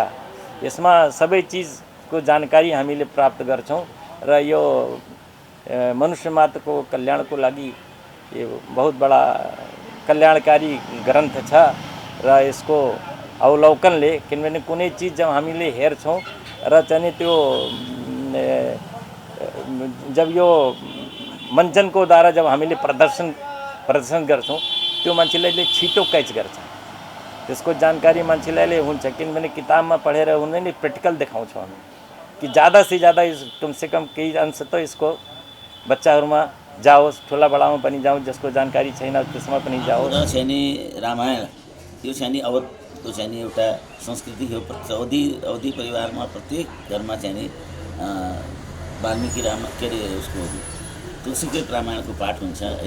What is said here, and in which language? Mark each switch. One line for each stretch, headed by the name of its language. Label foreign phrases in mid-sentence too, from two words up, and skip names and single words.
Nepali: यसमा सबै चिजको जानकारी हामीले प्राप्त गर्छौँ र यो मनुष्य मात्रको कल्याणको लागि यो
Hindi: बहुत बडा
Nepali: कल्याणकारी ग्रन्थ छ र यसको अवलोकनले किनभने कुनै चिज जब हामीले हेर्छौँ र चाहिँ त्यो जब यो मञ्चनको द्वारा जब हामीले प्रदर्शन गर्छौँ त्यो मान्छेले छिटो कैच गर्छ, त्यसको जानकारी मान्छेलाई हुन्छ। किनभने किताबमा पढेर हुँदैन, प्र्याक्टिकल देखाउँछौँ हामी कि
Hindi: ज़्यादा से ज़्यादा कम से कम
Nepali: केही अंश त यसको बच्चाहरूमा जाओस्, ठुला बडामा पनि जाओस्, जसको जानकारी छैन त्यसमा पनि जाओस्। र चाहिँ नि रामायण यो चाहिँ नि अवधको चाहिँ नि एउटा संस्कृति हो। अवधि परिवारमा प्रत्येक घरमा चाहिँ नि वाल्मिकी के अरे उसको तुलसीकृत रामायणको पाठ हुन्छ होइन।